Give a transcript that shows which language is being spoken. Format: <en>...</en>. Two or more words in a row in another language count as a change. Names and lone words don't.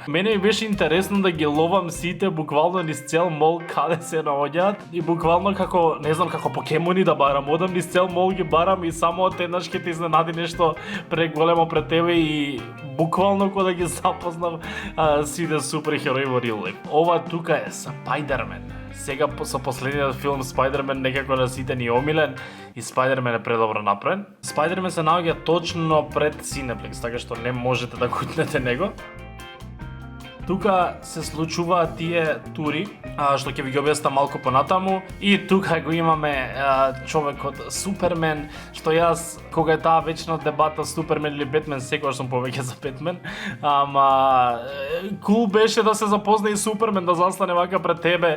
<mk>Мене ми беше интересно да ги ловам сите буквално низ цел мол каде се наоѓаат и буквално како, не знам, како покемони да барам, одам низ цел мол ги барам и само од еднаш ќе те изненади нешто преголемо пред тебе и буквално кога да ги запознав сите суперхерои во</mk> <en>real life.</en> <mk>Ова тука е Spider-Man. Сега со последниот филм Spider-Man некако на сите ни омилен и Spider-Man е предобро направен. Spider-Man се наоѓа точно пред Cineplex, така што не можете да кутнете него. тука се случуваат тие тури, што ќе ви ги објаснам малку понатаму, и тука го имаме човекот Супермен, што јас кога е таа вечна дебата Супермен или Бетмен, секогаш сум повеќе за Бетмен, ама кул беше да се запозна и Супермен, да застане вака пред тебе.</mk>